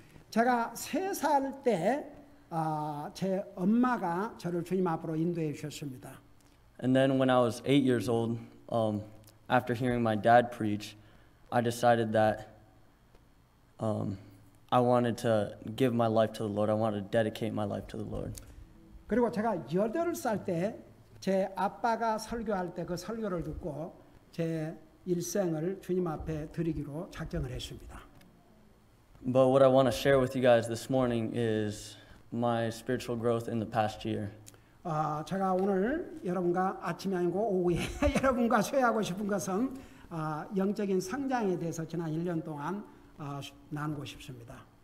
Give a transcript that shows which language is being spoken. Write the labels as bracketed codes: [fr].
[ko] 제가 3살 때 제 엄마가 저를 주님 앞으로 인도해 주셨습니다. [en] And then when I was 8 years old, after hearing my dad preach, I decided that I wanted to give my life to the Lord. I wanted to dedicate my life to the Lord. [ko] 그리고 제가 8살 때 제 아빠가 설교할 때 그 설교를 듣고 제 일생을 주님 앞에 드리기로 작정을 했습니다. [en] But what I want to share with you guys this morning is my spiritual growth in the past year. [ko] 제가 오늘 여러분과 아침이 아니고 오후에 여러분과 쉐어하고 싶은 것은 영적인 성장에 대해서 지난 1년 동안 나누고 싶습니다.